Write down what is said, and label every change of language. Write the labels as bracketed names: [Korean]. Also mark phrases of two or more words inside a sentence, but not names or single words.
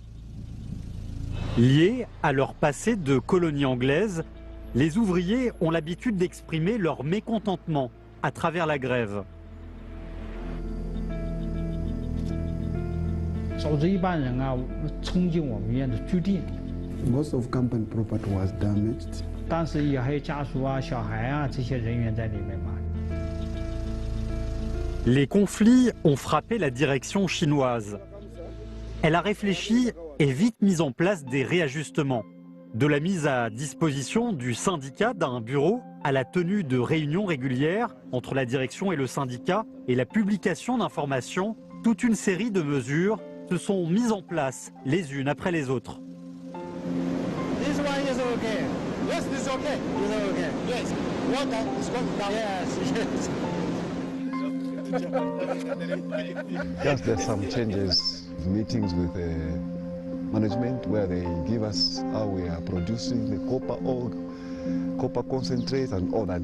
[French] Liés à leur passé de colonie anglaise, les ouvriers ont l'habitude d'exprimer leur mécontentement à travers la grève. [Chinese] 组织一帮人啊，冲进我们院子居地。 [English] Most of company property was damaged. [Chinese] 当时也还有家属啊、小孩啊这些人员在里面嘛。 [French] Les conflits ont frappé la direction chinoise. Elle a réfléchi et vite mis en place des réajustements. De la mise à disposition du syndicat d'un bureau à la tenue de réunions régulières entre la direction et le syndicat et la publication d'informations, toute une série de mesures se sont mises en place les unes après les autres. [English] This one is okay. Yes, this is okay. This is okay. Yes. Water is going down. Yes. Yes, there's some changes, meetings with management where they give us how we are producing the copper ore, copper concentrate and all that.